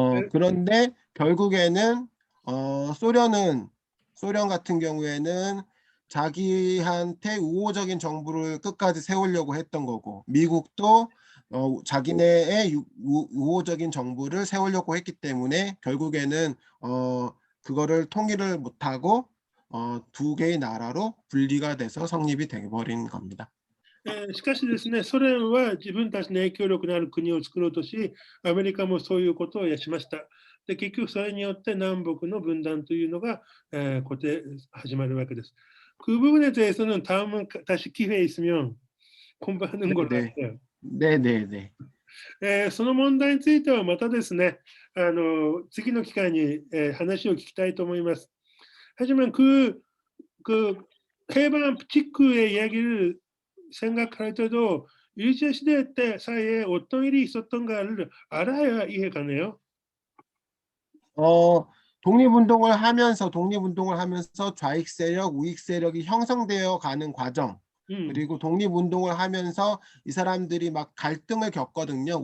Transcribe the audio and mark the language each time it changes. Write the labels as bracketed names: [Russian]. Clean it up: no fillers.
[Korean] 그런데 결국에는 소련 같은 경우에는 자기한테 우호적인 정부를 끝까지 세우려고 했던 거고 미국도 자기네의 우호적인 정부를 세우려고 했기 때문에 결국에는 그거를 통일을 못하고 두 개의 나라로 분리가 돼서 성립이 되어버린 겁니다. [Japanese] しかしですね、ソ連は自分たちの影響力のある国を作ろうとし、アメリカもそういうことをしました。で結局それによって南北の分断というのが、始まるわけです。 [Korean] 그 부분에 대해서는 다음은 다시 기회 있으면 공부하는 걸로 할게요. 네네네. [Japanese] その問題についてはまたですね、次の機会に、話を聞きたいと思います。 [Korean] 하지만 그 해방 직후의 이야기를 생각할 때도 일제시대 때 사이에 어떤 일이 있었던가를 알아야 이해가 가네요. 독립운동을 하면서 좌익 세력, 우익 세력이 형성되어 가는 과정 그리고 독립운동을 하면서 이 사람들이 막 갈등을 겪거든요.